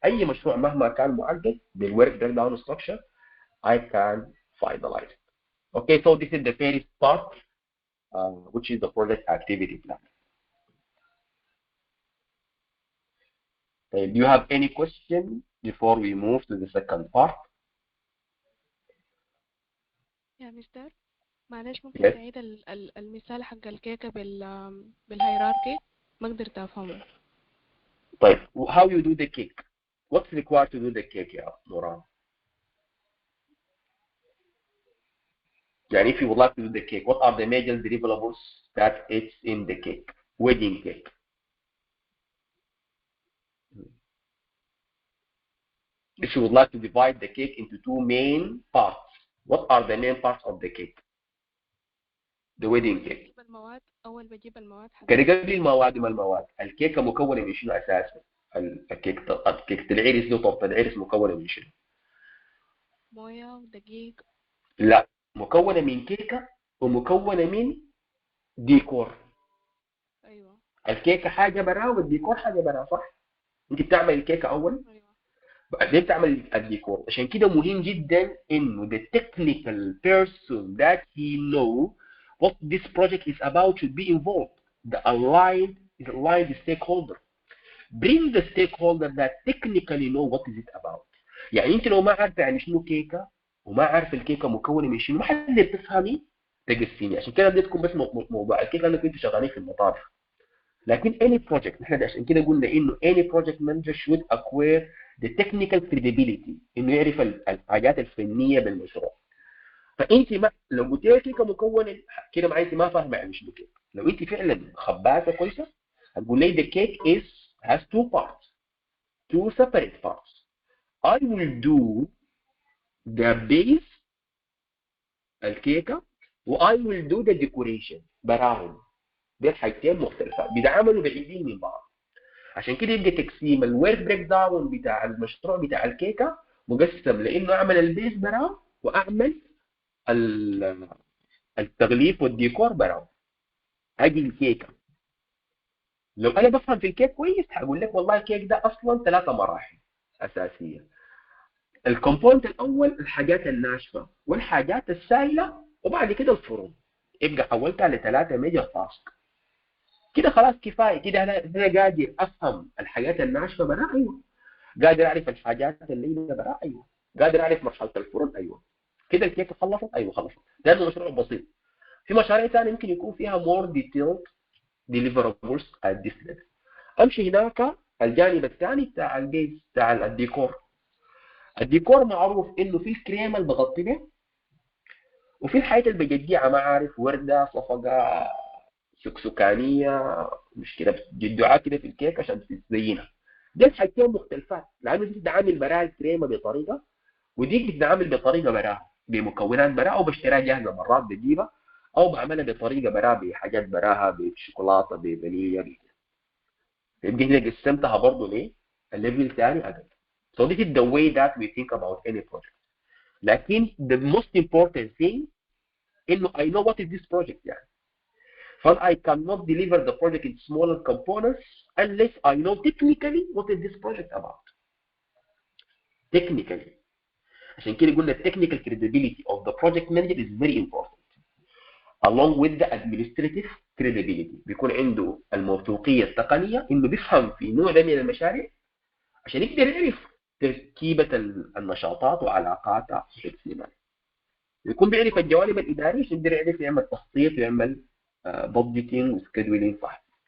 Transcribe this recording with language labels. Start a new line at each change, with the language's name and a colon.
Arabic: أي مشروع مهما كان معقد بالwork breakdown structure,
English: I can finalize it. Okay, so this is the first part, which is the project activity plan. Do you have any question before we move to the second part?
Arabic: يا مستر معلش ممكن تعيد المثال حق الكيكة بالهيراركي ما قدرت أفهمه.
English: طيب how you do the cake? What's required to do the cake يا نوران؟ يعني if you would like to do the cake, what are the major deliverables that it's in the cake? Wedding cake. If you would like to divide the cake into 2 main parts, what are the main parts of the cake? The wedding cake.
Arabic: المواد أول بجيب المواد قبل المواد ما المواد. الكيكة مكونة من شنو أساسا؟ الكيك العرس له طبق العرس مكونة من شنو؟ موية ودقيق. لا، مكونة من كيكة ومكونة من ديكور. أيوة. الكيكة حاجة برا والديكور حاجة برا صح؟ أنت بتعمل الكيكة أول. أيوة. بعدين بتعمل الديكور. عشان كده مهم جدا إنه
English: the technical person that he know what this project is about should be involved. The aligned stakeholder. Bring the stakeholder that technically know what is it about.
Arabic: يعني انت لو ما عارفه يعني شنو كيكه وما عارفه الكيكه مكونه من شنو ما حد تفهمي تقسمي. عشان كده بديتكم بس موضوع الكيكه لانكم انتوا شغالين في المطابخ. لكن
English: any project نحن عشان كده قلنا انه any project manager should acquire the technical credibility
Arabic: انه يعرف الحاجات الفنيه بالمشروع. فانت ما لو قلت لي كيكه مكونه كده معناته انت ما فاهمه يعني شنو كيكه. لو انت فعلا خبازه كويسه هتقول لي
English: the cake has two separate parts. I will do the base الكيكه و I will do the decoration براهم.
Arabic: دي الحاجتين مختلفات بيتعاملوا بعيدين من بعض. عشان كده يبقى تقسيم الورك بريك داون بتاع المشروع بتاع الكيكه مقسم لانه اعمل البيس براه واعمل التغليف والديكور براه. اجي الكيكه لو انا بفهم في الكيك كويس هقول لك والله الكيك ده اصلا 3 مراحل اساسيه. الكومبوننت الاول الحاجات الناشفه والحاجات السائله وبعد كده الفرن. يبقى حولتها ل3 ميجر تاسك. كده خلاص كفايه كده. انا قادر افهم الحاجات الناشفه برا ايوه، قادر اعرف الحاجات اللينه برا ايوه، قادر اعرف مرحله الفرن ايوه. كده الكيكه خلصت ايوه خلصت. ده مشروع بسيط. في مشاريع ثانيه يمكن يكون فيها
English: more detailed deliverables at this level.
Arabic: امشي هناك الجانب الثاني بتاع البيز بتاع الديكور. الديكور معروف انه في الكريمه اللي بغطي به وفي الحاجات اللي بجديها ما عارف ورده صفقه سكسكانيه مش كده جدعاء كده في الكيك عشان تزينها. دي الحاجتين مختلفات لانه دي بتتعامل براها الكريمه بطريقه ودي بتتعامل بطريقه براها بمكونات براها او بشتريها جاهزه مرات بجيبها او بعملها بطريقه براها بحاجات براها بشوكولاته بفانيليا. يبقى هنا قسمتها برضه ليه؟ الليفل ثاني ادب.
English: So this is the way that we think about any project. لكن the most important thing انه I know what is this project يعني. But I cannot deliver the project in smaller components unless I know technically what is this project about. Technically.
Arabic: عشان كده قلنا
English: technical credibility of the project manager is very important. Along with the administrative credibility.
Arabic: بيكون عنده الموثوقية التقنية انه بيفهم في نوع ده من المشاريع عشان يقدر يعرف تركيبة النشاطات وعلاقاتها في السينما. يكون بيعرف الجوانب الإدارية عشان يقدر يعرف يعمل تخطيط ويعمل بادجيتنج وسكيدولينج صح.